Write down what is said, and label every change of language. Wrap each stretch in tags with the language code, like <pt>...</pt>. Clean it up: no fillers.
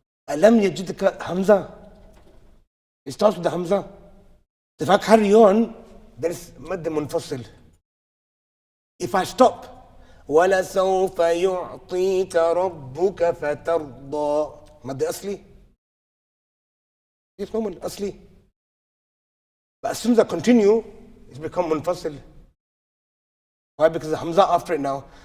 <ar>أَلَمْ يَجِدْكَ Hamza.</ar> <en>It starts with the Hamza. If I carry on, there is</en> <ar>مد منفصل.</ar> <en>If I stop,</en> <ar>وَلَسَوْفَ يُعْطِيكَ رَبُّكَ فَتَرْضَى. مد أصلي.</ar> <en>This moment, أصلي. But as soon as I continue, it's become منفصل. Why? Because the Hamza after it now.</en>